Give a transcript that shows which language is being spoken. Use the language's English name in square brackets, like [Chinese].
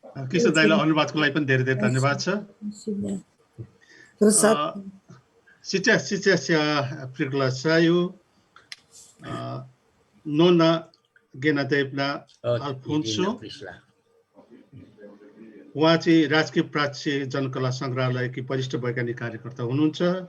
[Nepali] कृष्ण दाइलाई अनुवादको लागि पनि धेरै धेरै धन्यवाद छ। [Russian] Сейчас я приглашаю Нона Геннадьевна Альфонсо. [Nepali] उहाँ चाहिँ राजकीय प्राच्य जनकला सङ्ग्रहालयकी वरिष्ठ वैज्ञानिक कार्यकर्ता हुनुहुन्छ।